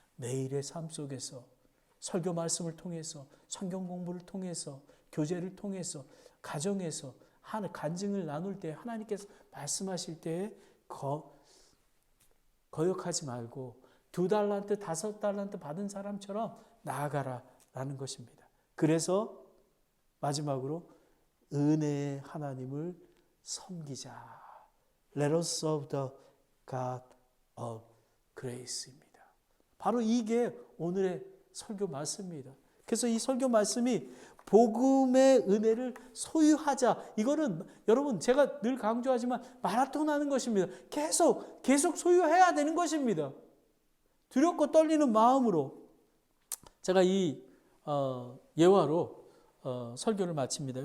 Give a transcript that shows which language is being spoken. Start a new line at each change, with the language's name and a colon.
Korean: 매일의 삶 속에서 설교 말씀을 통해서 성경 공부를 통해서 교제를 통해서 가정에서 간증을 나눌 때 하나님께서 말씀하실 때에 거역하지 말고 2달란트, 5달란트 받은 사람처럼 나아가라라는 것입니다. 그래서 마지막으로 은혜의 하나님을 섬기자.
English: Let us serve the God of Grace
Korean: 입니다. 바로 이게 오늘의 설교 말씀입니다. 그래서 이 설교 말씀이 복음의 은혜를 소유하자. 이거는 여러분 제가 늘 강조하지만 마라톤 하는 것입니다. 계속 소유해야 되는 것입니다. 두렵고 떨리는 마음으로 제가 이 예화로 설교를 마칩니다.